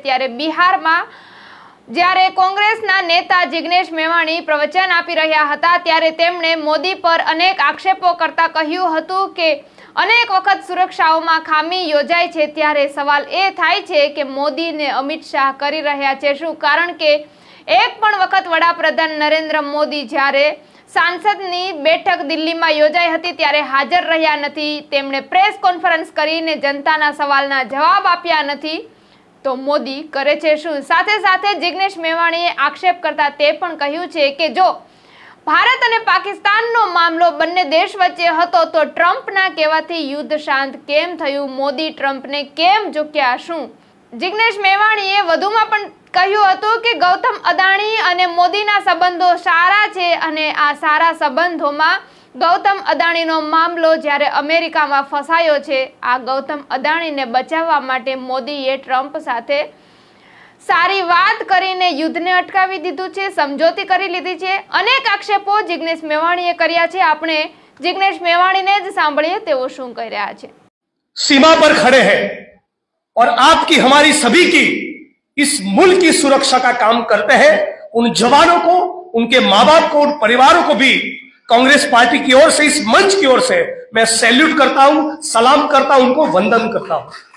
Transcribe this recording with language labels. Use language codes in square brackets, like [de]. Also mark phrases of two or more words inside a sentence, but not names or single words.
[gu] ત્યારે બિહારમાં જ્યારે કોંગ્રેસના નેતા જિગ્નેશ મેવાણી પ્રવચન આપી રહ્યા હતા ત્યારે તેમણે મોદી પર અનેક આક્ષેપો કરતા કહ્યું હતું કે અનેક વખત સુરક્ષાઓમાં ખામી યોજાય છે। ત્યારે સવાલ એ થાય છે કે મોદી ને અમિત શાહ કરી રહ્યા છે શું? કારણ કે એક પણ વખત વડાપ્રધાન નરેન્દ્ર મોદી જ્યારે સાંસદની બેઠક દિલ્હી મેં યોજાઈ હતી ત્યારે હાજર રહ્યા નથી। तेमणे [en] press conference [gu] કરીને જનતાના સવાલના જવાબ આપ્યા નથી। તો મોદી કરે છે શું? સાથે સાથે જિગ્નેશ મેવાણીએ આક્ષેપ કરતા તે પણ કહ્યું છે કે જો ભારત અને પાકિસ્તાનનો મામલો બંને દેશ વચ્ચે હતો તો ટ્રમ્પના કહેવાથી યુદ્ધ શાંત કેમ થયું? મોદી ટ્રમ્પને કેમ ઝૂક્યા શું? જિગ્નેશ મેવાણીએ વધુમાં પણ કહ્યું હતું કે ગૌતમ અદાણી અને મોદીના સંબંધો સારા છે અને આ સારા સંબંધોમાં ગૌતમ અદાણીનો મામલો જ્યારે અમેરિકામાં ફસાયો છે, આ ગૌતમ અદાણીને બચાવવા માટે મોદીએ ટ્રમ્પ સાથે સારી વાત કરીને યુદ્ધને અટકાવી દીધું છે, સમજોતી કરી લીધી છે। અનેક આક્ષેપો જિગ્નેશ મેવાણીએ કર્યા છે। આપણે જિગ્નેશ મેવાણીને જ સાંભળીએ તેઓ શું કહી રહ્યા છે। [hi] सीमा पर खड़े हैं और आपकी हमारी सभी की इस मुल्क की सुरक्षा का काम करते हैं। उन जवानों को, उनके माँ बाप को, उन परिवारों को भी कांग्रेस पार्टी की ओर से, इस मंच की ओर से मैं सैल्यूट करता हूं, सलाम करता हूं, उनको वंदन करता हूं।